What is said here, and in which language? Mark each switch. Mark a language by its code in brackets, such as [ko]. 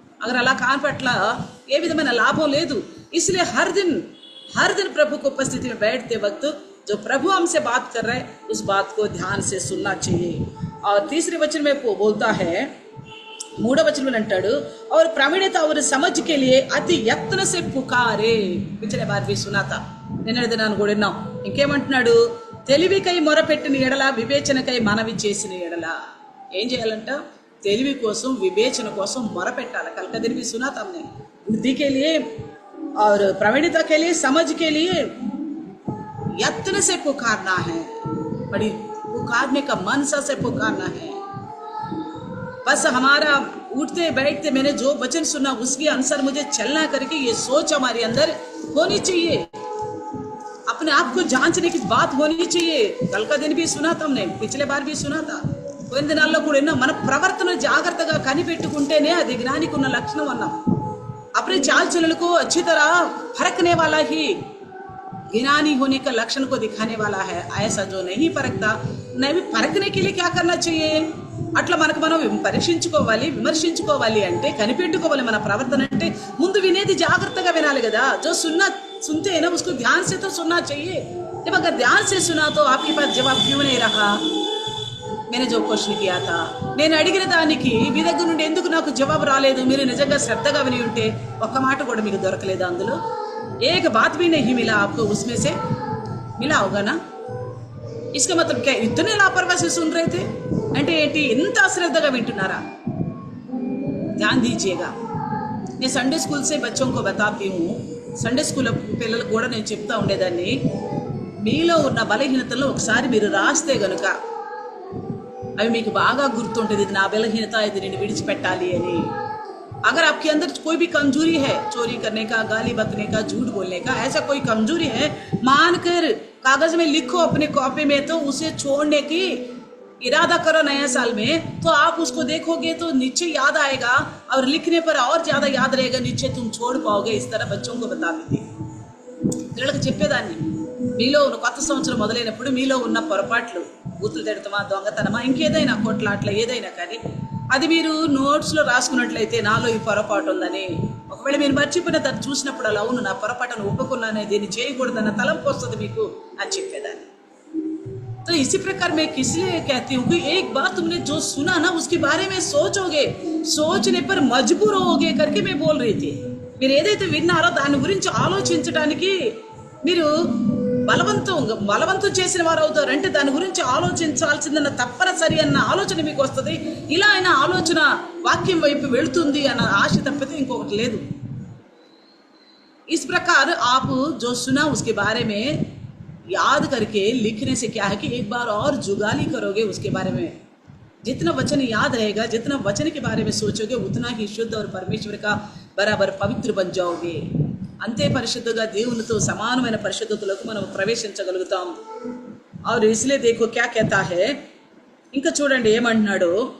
[hi] अगर अल्लाह कान पटला [te] ఏ విధమైన లాభం లేదు. [hi] इसलिए हर दिन प्रभु को उपस्थिति में बैठते वक्त जो प्रभु हमसे बात कर रहे हैं उस बात को ध्यान से सुनना चाहिए. और तीसरे वचन में बोलता है, [te] మూడో వచనం అంటాడు, [hi] और प्रवीणता और समझ के लिए अति यत्न से पुकारे. पिछले बार भी सुना था, [te] నిన్న దినాన్ని కూడా విన్నాం. ఇంకేమంటున్నాడు, తెలివికై మొరపెట్టిన ఎడల వివేచనకై మనవి చేసిన ఎడల ఏం చేయాలంట, తెలివి కోసం వివేచన కోసం మొరపెట్టాలి. [hi] కల్ का दिन भी सुना था हमने. बुद्धि के लिए और प्रवीणता के लिए समझ के लिए यत्न से पुकारना है. बड़ी पुकारने का मनसा से पुकारना है. बस हमारा उठते बैठते मैंने जो वचन सुना उसके अनुसार मुझे चलना करके ये सोच हमारे अंदर होनी चाहिए. अपने आप को जांचने की बात होनी चाहिए. कल का दिन भी सुना था हमने, पिछले बार भी सुना था. [te] కొన్ని దినాల్లో కూడా విన్నాం. మన ప్రవర్తన జాగ్రత్తగా కనిపెట్టుకుంటేనే అది జ్ఞానికి ఉన్న లక్షణం అన్నాం. [hi] अपने चाल चलन को अच्छी तरह परखने वाला ही ज्ञानी होने का लक्षण को दिखाने वाला है. ऐसा जो नहीं परखता, नहीं परखने के लिए क्या करना चाहिए, [te] అట్లా మనకు మనం పరీక్షించుకోవాలి, విమర్శించుకోవాలి అంటే కనిపెట్టుకోవాలి మన ప్రవర్తన అంటే ముందు వినేది జాగ్రత్తగా వినాలి కదా. [hi] जो सुनते हैं ना उसको ध्यान से तो सुनना चाहिए. जब अगर ध्यान से सुना तो आपके पास जवाब क्यों नहीं रहा? मैंने जो क्वेश्चन किया था, [te] నేను అడిగిన దానికి మీ దగ్గర నుండి ఎందుకు నాకు జవాబు రాలేదు? మీరు నిజంగా శ్రద్ధగా విని ఉంటే ఒక్క మాట కూడా మీకు దొరకలేదు అందులో. [hi] एक बात भी नहीं मिला आपको उसमें से? मिला होगा ना? इसका मतलब क्या इतने लापरवाही से सुन रहे थे [te] అంటే ఏంటి? ఎంత అశ్రద్ధగా వింటున్నారా? [hi] ध्यान दीजिएगा. [te] నేను సండే స్కూల్ [hi] से बच्चों को बताती हूँ. [te] సండే స్కూల్ పిల్లలకు కూడా నేను చెప్తా ఉండేదాన్ని, మీలో ఉన్న బలహీనతలను ఒకసారి మీరు రాస్తే గనుక అవి మీకు బాగా గుర్తుంటుంది. ఇది నా బలహీనత, ఇది నేను విడిచిపెట్టాలి అని. [hi] अगर आपके अंदर कोई भी कमजोरी है, चोरी करने का, गाली बकने का, झूठ बोलने का, ऐसा कोई कमजोरी है, मानकर कागज में लिखो अपने कॉपी में, तो उसे छोड़ने की इरादा करो नया साल में, तो आप उसको देखोगे तो नीचे याद आएगा और लिखने पर और ज्यादा याद रहेगा, नीचे तुम छोड़ पाओगे. इस तरह बच्चों को बताती थी. [te] పిల్లలకు చెప్పేదాన్ని, మీలో ఉన్న కొత్త సంవత్సరం మొదలైనప్పుడు మీలో ఉన్న పొరపాట్లు, బూతులు తిడతామా, దొంగతనమా, ఇంకేదైనా కొట్లాట్ల ఏదైనా కానీ అది మీరు నోట్స్లో రాసుకున్నట్లయితే నాలో ఈ పొరపాటు ఉందని, ఒకవేళ మీరు మర్చిపోయిన దాన్ని చూసినప్పుడు అలా అవును నా పొరపాటును ఒప్పుకున్నానే, దీన్ని చేయకూడదన్న తలంపు వస్తుంది మీకు అని చెప్పేదాన్ని. [hi] तो इसी प्रकार मैं किस लिए कहती हूँ कि एक बार तुमने जो सुना ना उसके बारे में सोचोगे, सोचने पर मजबूर होगे करके मैं बोल रही थी. [te] మీరు ఏదైతే విన్నారో దాని గురించి ఆలోచించడానికి మీరు బలవంతం చేసిన వారు అవుతారు. అంటే దాని గురించి ఆలోచించాల్సిందన్న తప్పనిసరి అన్న ఆలోచన మీకు వస్తుంది. ఇలా అయినా ఆలోచన వాక్యం వైపు వెళుతుంది అన్న ఆశ తప్పితే ఇంకొకటి లేదు. [hi] इस प्रकार आप जो सुना उसके बारे में याद करके लिखने से क्या है कि एक बार और जुगाली करोगे उसके बारे में. जितना वचन याद रहेगा, जितना वचन के बारे में सोचोगे, उतना ही शुद्ध और परमेश्वर का बराबर पवित्र बन जाओगे. [te] అంతే పరిశుద్ధంగా దేవునితో సమానమైన పరిశుద్ధతలోకి మనం ప్రవేశించగలుగుతాం. [hi] और इसलिए देखो क्या कहता है, [te] ఇంకా చూడండి ఏమంటున్నాడు.